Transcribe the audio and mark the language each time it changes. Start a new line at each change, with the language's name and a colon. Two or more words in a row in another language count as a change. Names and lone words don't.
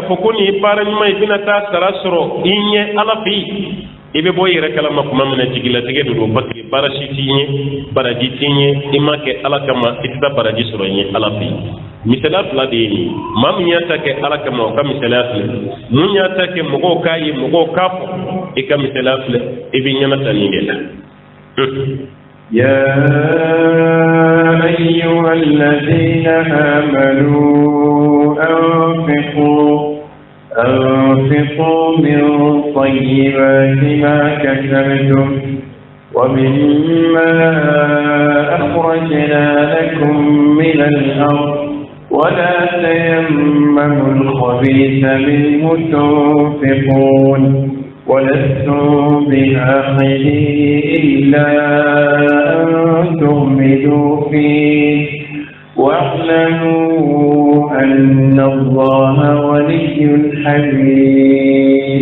Bambara: fɔ ko nin ye baara ɲuman ye i bɛna taa sara sɔrɔ i ɲɛ ala fɛ yen i bɛ bɔ i yɛrɛ kalama kuma min na jigilatigɛ de don
French: parce que
Bambara: baara si t'i ɲɛ baraji t'i ɲɛ i ma kɛ ala kama i tɛ taa baraji sɔrɔ i ɲɛ ala fɛ yen misaliya fila de ye nin maa min y'a ta kɛ ala kama o ka misaliya filɛ mun y'a ta kɛ mɔgɔw k'a ye mɔgɔw k'a fɔ i ka misaliya filɛ i bɛ ɲɛna ta nin de la
Arabic: يا أيها الذين آمنوا أنفقوا من طيبات ما كسبتم ومما أخرجنا لكم من الأرض ولا تيمموا الخبيث منه تنفقون ولستم بآخذيه إلا أن تغمدوا فيه واعلموا أن الله ولي حميد